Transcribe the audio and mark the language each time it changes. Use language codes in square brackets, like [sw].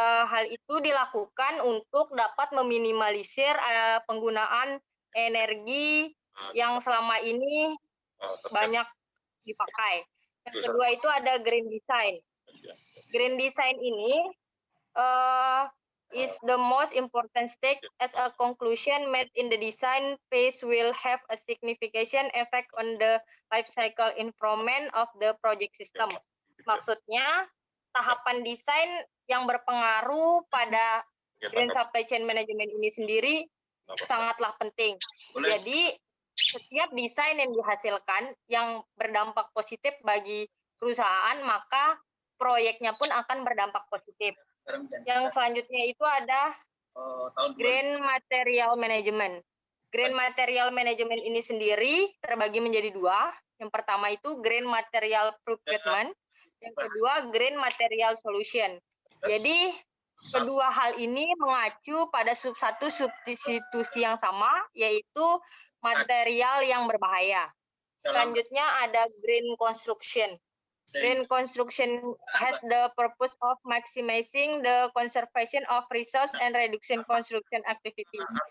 [id] Hal itu dilakukan untuk dapat meminimalisir penggunaan energi yang selama ini banyak dipakai. Yang kedua itu ada green design. Green design ini [en] is the most important step as a conclusion made in the design phase will have a significant effect on the life cycle improvement of the project system. [id] Maksudnya, tahapan desain yang berpengaruh pada Green Supply Chain Management ini sendiri sangatlah penting. Jadi, setiap desain yang dihasilkan yang berdampak positif bagi perusahaan, maka proyeknya pun akan berdampak positif. Yang selanjutnya itu ada Green Material Management. Green Material Management ini sendiri terbagi menjadi dua. Yang pertama itu Green Material Procurement, yang kedua Green Material Solution. Jadi kedua hal ini mengacu pada satu substitusi yang sama, yaitu material yang berbahaya. Selanjutnya ada Green Construction. [en] Green construction has the purpose of maximizing the conservation of resource and reduction construction activity.